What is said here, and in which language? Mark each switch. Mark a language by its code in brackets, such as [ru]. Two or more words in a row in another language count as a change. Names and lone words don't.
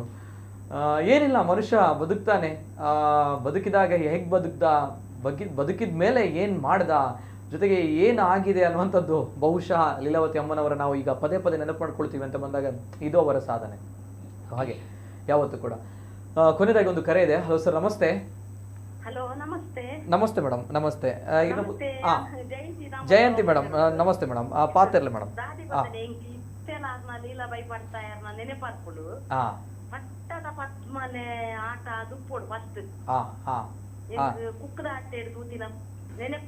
[kn] ಏನಿಲ್ಲ, ಮನುಷ್ಯ ಬದುಕ್ತಾನೆ, ಬದುಕಿದಾಗ ಹೇಗ್ ಬದುಕಿದ ಮೇಲೆ ಏನ್ ಮಾಡ್ದ, ಜೊತೆಗೆ ಏನಾಗಿದೆ ಅನ್ನುವಂಥದ್ದು ಬಹುಶಃ ಲೀಲಾವತಿ ಅಮ್ಮನವರ ನಾವು ಈಗ ಪದೇ ನೆನಪು ಮಾಡ್ಕೊಳ್ತೀವಿ ಅಂತ ಬಂದಾಗ ಇದು ಅವರ ಸಾಧನೆ. ಹಾಗೆ ಯಾವತ್ತೂ ಕೂಡ. ಕೊನೆಯದಾಗಿ ಒಂದು ಕರೆ ಇದೆ. ಹಲೋ ಸರ್, ನಮಸ್ತೆ. ಹಲೋ, ನಮಸ್ತೆ. ನಮಸ್ತೆ ಮೇಡಮ್, ನಮಸ್ತೆ. ಜಯಂತಿ ಮೇಡಮ್, ನಮಸ್ತೆ ಮೇಡಮ್. ಪಾತಿರ್ಲಿ ಮೇಡಮ್. [tcy] ಲೀಲಾಬಾಯಿ ಪಡ್ತಾಯರ್ನ ನೆನಪಾರ್ಕೊಡು. ಪಟ್ಟದ ಪದ್ಮನೆ ಆಟ ದುಪ್ಪೋಡು ಫಸ್ಟ್ ಕುಕ್ಕದ ಆಟ ತೂತಿನ ನೆನಪು.